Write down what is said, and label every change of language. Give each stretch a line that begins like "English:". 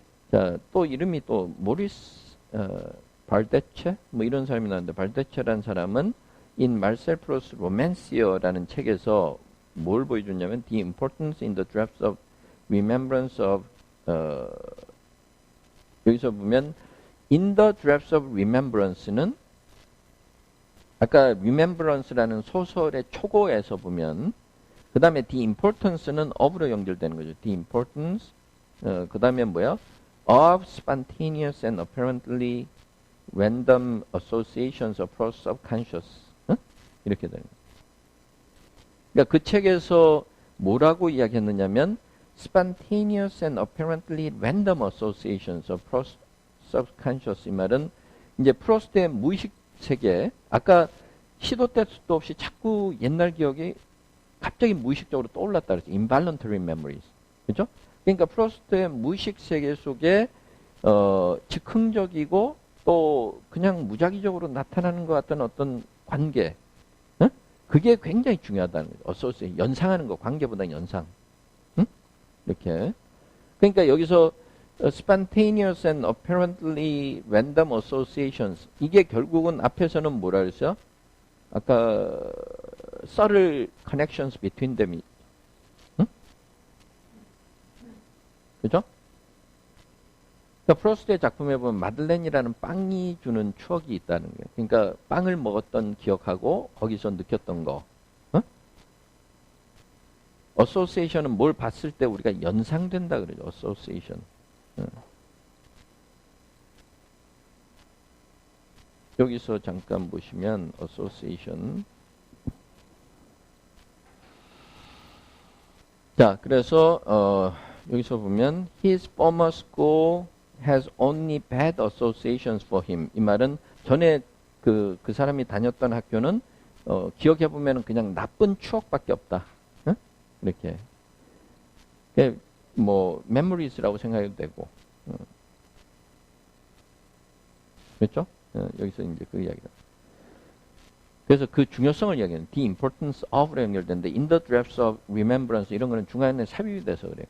Korean: 자, 또 이름이 또 모리스 발데체 뭐 이런 사람이 나왔는데 발데체라는 사람은 in Marcel Proust's Romancière라는 책에서 뭘 보여줬냐면
English: the importance in the drafts of remembrance of
Korean: 여기서 보면
English: in the drafts of remembrance
Korean: 는 아까 remembrance라는 소설의 초고에서 보면 그 다음에 the importance는 of로 연결되는 거죠. the importance 그 다음에 뭐야?
English: of spontaneous and apparently random associations across subconscious
Korean: 이렇게 되는 거예요. 그러니까 그 책에서 뭐라고 이야기했느냐면
English: spontaneous and apparently random associations of subconscious
Korean: 이 말은 이제 프로스트의 무의식 세계 아까 시도 때도 없이 자꾸 옛날 기억이 갑자기 무의식적으로 떠올랐다 그랬죠.
English: involuntary memories. 그죠?
Korean: 그러니까 프로스트의 무의식 세계 속에 즉흥적이고 또 그냥 무작위적으로 나타나는 것 같은 어떤 관계, 응? 그게 굉장히 중요하다는 거죠. 어소시에이션, 연상하는 거, 관계보다 연상. 응? 이렇게. 그러니까 여기서
English: spontaneous and apparently random associations
Korean: 이게 결국은 앞에서는 뭐라 그랬어요? 아까
English: subtle connections between them.
Korean: 응? 그죠? 그러니까 프로스트의 작품에 보면 마들렌이라는 빵이 주는 추억이 있다는 거예요. 그러니까 빵을 먹었던 기억하고 거기서 느꼈던 거. 어? 어소시에이션은 뭘 봤을 때 우리가 연상된다 그러죠. 어소시에이션. 여기서 잠깐 보시면 association. 자, 그래서 여기서 보면
English: his former school has only bad associations for him.
Korean: 이 말은 전에 그 사람이 다녔던 학교는 기억해 보면은 그냥 나쁜 추억밖에 없다. 응? 이렇게. 뭐 memories라고 생각해도 되고. 그렇죠? 여기서 이제 그 이야기다. 그래서 그 중요성을 이야기하는 the importance of로 연결되는데
English: in the drafts of remembrance
Korean: 이런 거는 중간에 삽입이 돼서 그래.